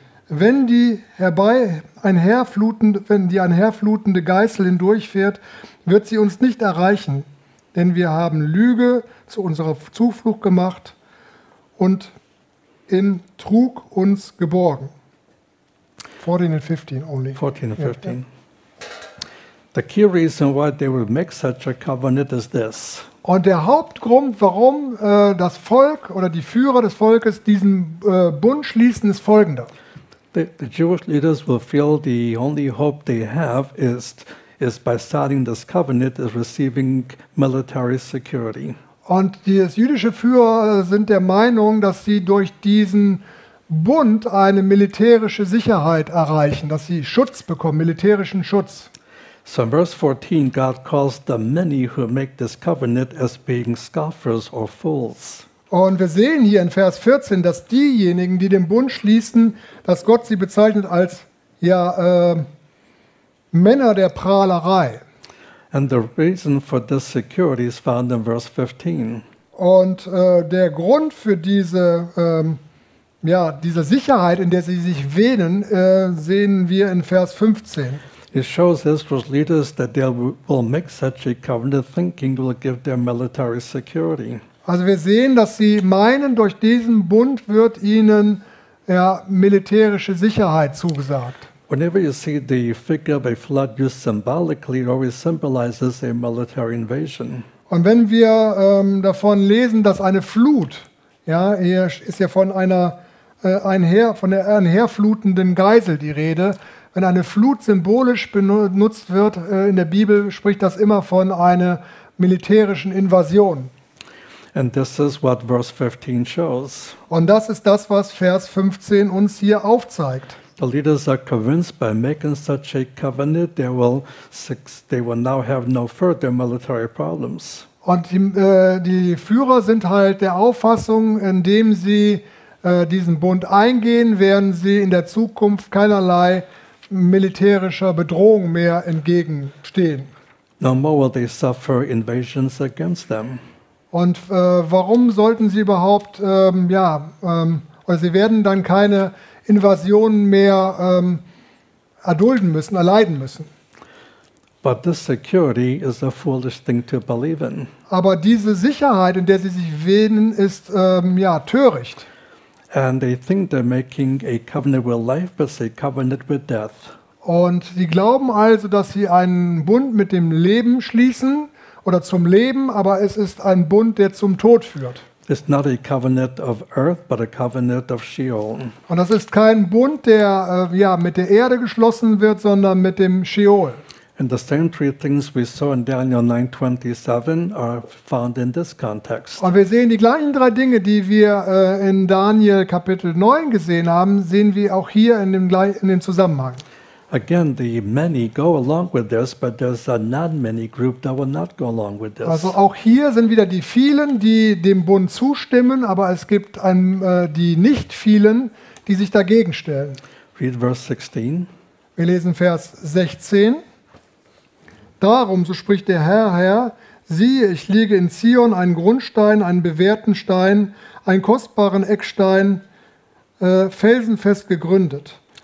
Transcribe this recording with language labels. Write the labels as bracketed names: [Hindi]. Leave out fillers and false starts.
[German] Wenn die einherflutende Geißel hindurchfährt, wird sie uns nicht erreichen, denn wir haben Lüge zu unserer Zuflucht gemacht und in Trug uns geborgen. [English] 14 and 15 only. 14 and 15. The key reason why they will make such a covenant is this. [German] Und der Hauptgrund, warum das Volk oder die Führer des Volkes diesen Bund schließen, ist folgender. [English] The Jewish leaders will feel the only hope they have is by signing this covenant is receiving military security. [German] Und die jüdische Führer sind der Meinung, dass sie durch diesen Bund eine militärische Sicherheit erreichen, dass sie Schutz bekommen, militärischen Schutz. [English] So in verse 14, God calls the many who make this covenant as being scoffers or fools. [German] Und wir sehen hier in Vers 14, dass diejenigen, die den Bund schließen, dass Gott sie bezeichnet als Männer der Prahlerei. [English] And the reason for this security is found in verse 15. [German] Und der Grund für diese Sicherheit, in der sie sich wähnen, sehen wir in Vers 15. [English] It shows Israel's leaders that they will make such a covenant thinking will give their military security. [German] Also wir sehen, dass sie meinen, durch diesen Bund wird ihnen militärische Sicherheit zugesagt. [English] Whenever you see the figure of a flood used symbolically, it always symbolizes a military invasion. [German] Und wenn wir davon lesen, dass eine Flut, hier ist ja von einer einherflutenden Geisel die Rede, wenn eine Flut symbolisch benutzt wird in der Bibel, spricht das immer von einer militärischen Invasion. [English] And this is what verse 15 shows. [German] Und das ist das, was Vers 15 uns hier aufzeigt. [English] The leaders are convinced by making such a covenant, they will now have no further military problems. [German] Und die Führer sind halt der Auffassung, indem sie diesen Bund eingehen, werden sie in der Zukunft keinerlei militärischer Bedrohung mehr entgegenstehen. [English] No more will they suffer invasions against them. [German] Und warum sollten sie überhaupt, oder sie werden dann keine Invasionen mehr erdulden müssen, erleiden müssen. [English] But this security is a foolish thing to believe in. [German] Aber diese Sicherheit, in der sie sich wähnen, ist töricht. [English] And they think they're making a covenant with life, but it's a covenant with death. [German] Und sie glauben also, dass sie einen Bund mit dem Leben schließen oder zum Leben, aber es ist ein Bund, der zum Tod führt. [English] It's not a covenant of earth, but a covenant of Sheol. [German] Und das ist kein Bund, der mit der Erde geschlossen wird, sondern mit dem Sheol. [English] And the same three things we saw in Daniel 9:27 are found in this context. [German] Und wir sehen die gleichen drei Dinge, die wir in Daniel Kapitel 9 gesehen haben, sehen wir auch hier in dem Zusammenhang. [English] Again, the many go along with this, but there's a not many group that will not go along with this. [German] Also auch hier sind wieder die vielen, die dem Bund zustimmen, aber es gibt die nicht vielen, die sich dagegen stellen. [English] Read verse 16. [German] Wir lesen Vers 16. Darum, so spricht der Herr, Herr, siehe, ich lege in Zion einen Grundstein, einen bewährten Stein, einen kostbaren Eckstein, felsenfest gegründet.